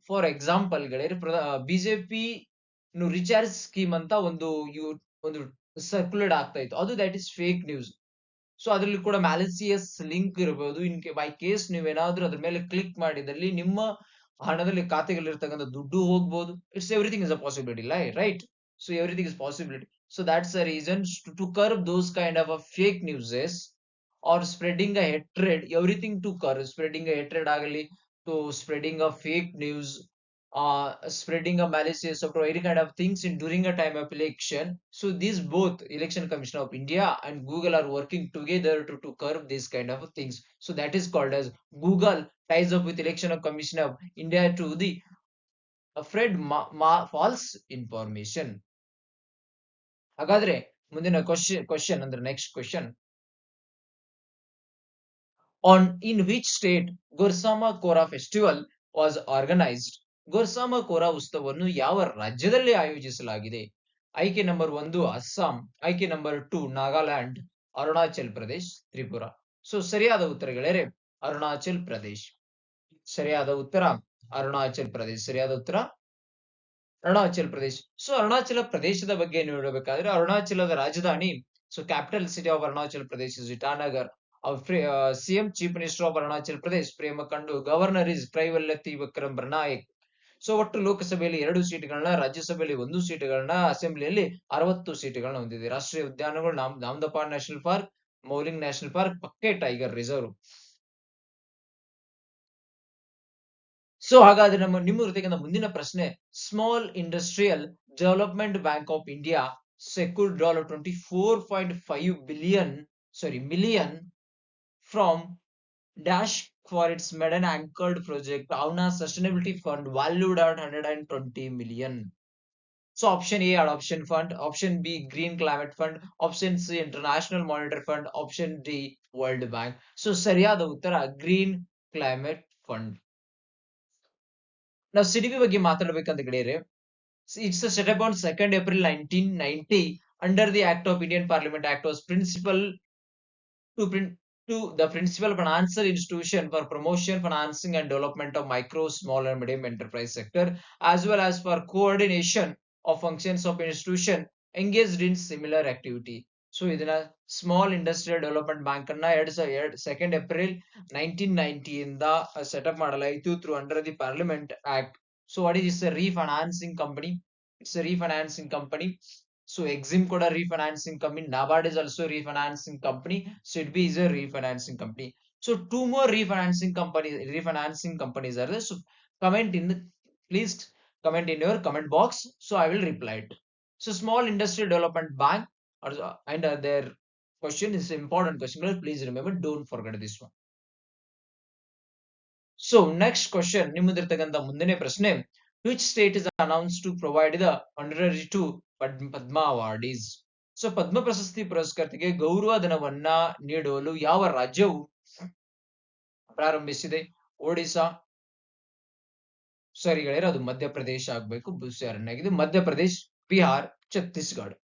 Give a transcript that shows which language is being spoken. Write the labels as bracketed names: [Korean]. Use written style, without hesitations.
[English] for example [Kannada] BJP recharge scheme ಅಂತ ಒಂದು circulate ಆಗ್ತಾ ಇತ್ತು, ಅದು [English] That is fake news. [Kannada] So ಅದ್ರಲ್ಲಿ ಕೂಡ ಮ್ಯಾಲಿಸಿಯಸ್ ಲಿಂಕ್ ಇರಬಹುದು. [English] by case [Kannada] ನೀವೇನಾದ್ರೂ ಅದ್ರ ಮೇಲೆ ಕ್ಲಿಕ್ ಮಾಡಿದಲ್ಲಿ ನಿಮ್ಮ ಹಣದಲ್ಲಿ ಖಾತೆಗಳಿರ್ತಕ್ಕಂಥ ದುಡ್ಡು ಹೋಗ್ಬೋದು. [English] It's everything is a possibility, right? So everything is possibility. So that's the reason to curb those kind of a fake newses or spreading a hatred, everything to curb, spreading a hatred [Kannada] ಆಗಲಿ, [English] to spreading a fake news, spreading a malicious or any kind of things in during a time of election. So these both Election Commission of India and Google are working together to curb these kind of things. So that is called as Google ties up with Election Commission of India to the afraid false information. [Kannada] ಹಾಗಾದ್ರೆ ಮುಂದಿನ question ಅಂದ್ರೆ next question, [English] in which state Gursama Kora festival was organized? [Kannada] ಗುರ್ಸಾಮ ಕೋರಾ ಉತ್ಸವವನ್ನು ಯಾವ ರಾಜ್ಯದಲ್ಲಿ ಆಯೋಜಿಸಲಾಗಿದೆ? ಆಯ್ಕೆ number 1 Assam, ಆಯ್ಕೆ number 2 Nagaland, Arunachal Pradesh, Tripura. So ಸರಿಯಾದ ಉತ್ತರ ಗೆಳೆಯರೆ ಅರುಣಾಚಲ್ ಪ್ರದೇಶ್. ಸರಿಯಾದ ಉತ್ತರ ಅರುಣಾಚಲ್ ಪ್ರದೇಶ್. ಸರಿಯಾದ ಉತ್ತರ ಅರುಣಾಚಲ್ ಪ್ರದೇಶ್. ಸೊ ಅರುಣಾಚಲ ಪ್ರದೇಶದ ಬಗ್ಗೆ ನೋಡಬೇಕಾದ್ರೆ ಅರುಣಾಚಲದ ರಾಜಧಾನಿ, so [English] Capital city of Arunachal Pradesh is Itanagar. [Kannada] CM [English] chief minister of Arunachal Pradesh [Kannada] ಪ್ರೇಮ ಕಂಡು, [English] governor is [Kannada] ಕೈವಲ್ಯತಿ ವಿಕ್ರಮ್ ಬರ್ನಾಯಕ್. ಸೊ ಒಟ್ಟು ಲೋಕಸಭೆಯಲ್ಲಿ 2 ಸೀಟ್ಗಳನ್ನ, ರಾಜ್ಯಸಭೆಯಲ್ಲಿ 1 ಸೀಟ್ಗಳನ್ನ, ಅಸೆಂಬ್ಲಿಯಲ್ಲಿ 60 ಸೀಟ್ಗಳನ್ನ ಹೊಂದಿದೆ. ರಾಷ್ಟ್ರೀಯ ಉದ್ಯಾನಗಳು ನಾಮದಪಾಡ್ national park, Mouling national park, ಪಕ್ಕೆ tiger reserve. [English] so [Kannada] ಹಾಗಾದ್ರೆ ನಿಮ್ಮ ಇರ್ತಕ್ಕಂಥ ಮುಂದಿನ ಪ್ರಶ್ನೆ, [English] Small industrial development bank of India secured $24.5 million from dash for its maiden anchored project Avna Sustainability Fund valued at 120 million. So option A Adoption Fund, option B Green Climate Fund, option C International Monetary Fund, option D World Bank. [Kannada] So ಸರಿಯಾದ ಉತ್ತರ Green Climate Fund. ನಾವು ಸಿಡಿಬಿ ಬಗ್ಗೆ ಮಾತಾಡಬೇಕಂತ ಗೆಳೆಯರೆ, [English] it's set up on 2nd April 1990 under the Act of Indian Parliament Act was principal to the principal financial institution for promotion, financing and development of micro, small and medium enterprise sector, as well as for coordination of functions of institution engaged in similar activity. [Kannada] So ಇದನ್ನ small industrial development bank ಅನ್ನ 2nd April 1990 ಇಂದ setup ಮಾಡಲಾಯಿತು [English] Through under the parliament act. So what is a refinancing company? It's a refinancing company. So Exim ಕೂಡ refinancing company, NABARD is also a refinancing company, SIDBI is a refinancing company. So 2 more refinancing companies are there. So please comment in your comment box, so I will reply it. So Small Industrial Development Bank and their question is important question, please remember, don't forget this one. So next question, [Kannada] ನಿಮ್ಮದಿರ್ತಕ್ಕಂಥ ಮುಂದಿನ ಪ್ರಶ್ನೆ, [English] which state is announced to provide the honorary to Padma awardees? [Kannada] So ಪದ್ಮ ಪ್ರಶಸ್ತಿ ಪುರಸ್ಕರ್ತಿಗೆ ಗೌರವ ಧನವನ್ನ ನೀಡಲು ಯಾವ ರಾಜ್ಯವು ಪ್ರಾರಂಭಿಸಿದೆ? ಒಡಿಶಾ, ಸರಿ ಗೆಳೆಯರೆ ಅದು ಮಧ್ಯಪ್ರದೇಶ ಆಗ್ಬೇಕು, ಆಗಿದೆ ಮಧ್ಯಪ್ರದೇಶ್, ಬಿಹಾರ್, ಛತ್ತೀಸ್ಗಢ.